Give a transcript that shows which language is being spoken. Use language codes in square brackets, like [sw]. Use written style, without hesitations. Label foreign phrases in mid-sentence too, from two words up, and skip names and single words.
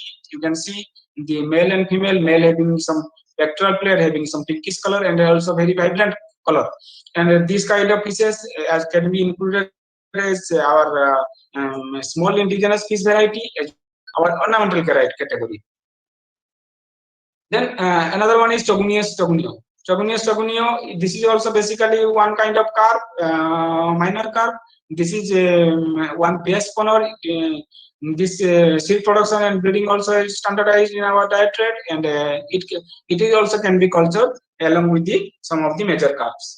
[en] You can see the male and female, male having some pectoral plate, having some pinkish color, and also very vibrant color. And these kind of fishes as can be included as our small indigenous fish variety, as our ornamental variety category. Then another one is Chogunius chogunio. Chogunius chogunio, this is also basically one kind of carp, minor carp. This is one base spawner. This seed production and breeding also is standardized in our diet trade, and it is also can be cultured along with the some of the major carps.